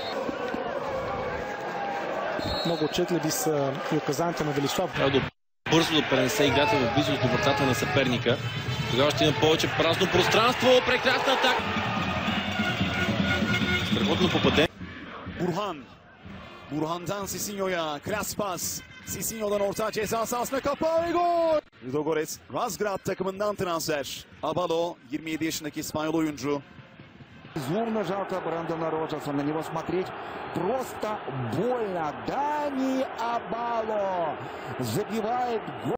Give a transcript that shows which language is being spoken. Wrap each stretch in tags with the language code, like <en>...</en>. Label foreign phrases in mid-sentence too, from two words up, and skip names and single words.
<bg>Много отчетливи са и указанията на Велислав. Бързо да пренесе играта в близост до вратата на съперника. Тогава ще има повече празно пространство. Прекрасна атака. Страхотно попадение.</bg> <tr>Burhan'dan Sisinho'ya klas pas. Sisinho'dan orta ceza sahasına kapağı ve gol. Ludogorets Razgrad takımından transfer. Abalo 27 yaşındaki İspanyol oyuncu.</tr> <ru>Безумно жалко Брэндона Роджерса. На него смотреть просто больно. Дани Абало забивает гол.</ru>